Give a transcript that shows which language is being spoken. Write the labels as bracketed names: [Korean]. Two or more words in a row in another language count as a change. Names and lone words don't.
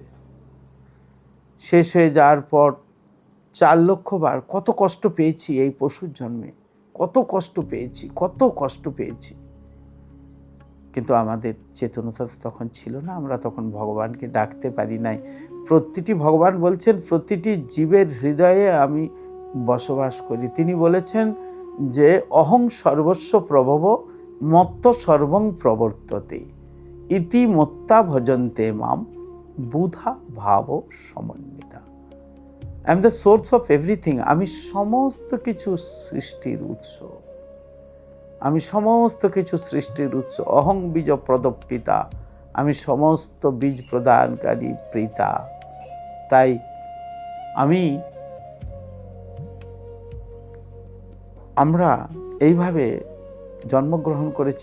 [Bangla] শেষ হয়ে যাওয়ার পর 4 লক্ষ বার কত কষ্ট পেয়েছি এই পশুর জন্মে, কত কষ্ট পেয়েছি। কিন্তু আমাদের চেতনতা তো তখন ছিল না, আমরা তখন ভগবানকে ডাকতে পারি নাই। ভগবান বলছেন প্রতিটি জীবের হৃদয়ে আমি বসবাস করি। তিনি বলেছেন যে [Sanskrit] অহং সর্বস্ব প্রভব মত্ত সর্বং প্রবর্ততে ইতি মত্তা ভজন্তে মাম বুধা ভাব সমন্বিতা। [English] I am the source of everything. আমি সমস্ত কিছু সৃষ্টির উৎস। [Sanskrit] অহং বীজ প্রদপিতা, [Bangla] আমি সমস্ত বীজ প্রদানকারী পিতা। তাই আমরা এইভাবে জন্মগ্রহণ করেছি।